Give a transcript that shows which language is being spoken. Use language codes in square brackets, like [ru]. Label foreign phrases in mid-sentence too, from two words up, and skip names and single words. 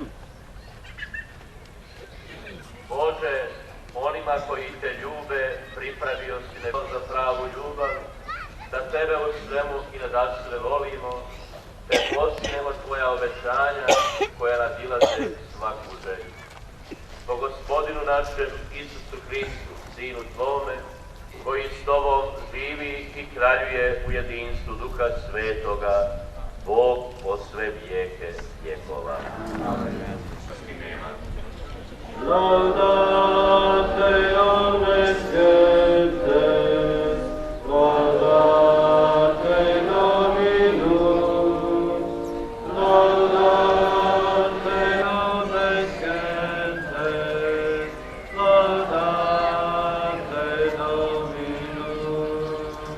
[hr] Bože, onima koji te ljube, pripravio si nebo za pravu ljubav, da tebe u svemu i nadasve volimo, te posljednemo tvoja obećanja koja nadilaze svaku želju. Po Gospodinu našem Isusu Hristu, Sinu Tvome, koji s Tobom živi i kraljuje u jedinstvu Duha Svetoga, Bog po sve vijeke vjekova. Amen. [la] Laudate omnescentes, laudate Dominus, laudate omnescentes, laudate Dominus.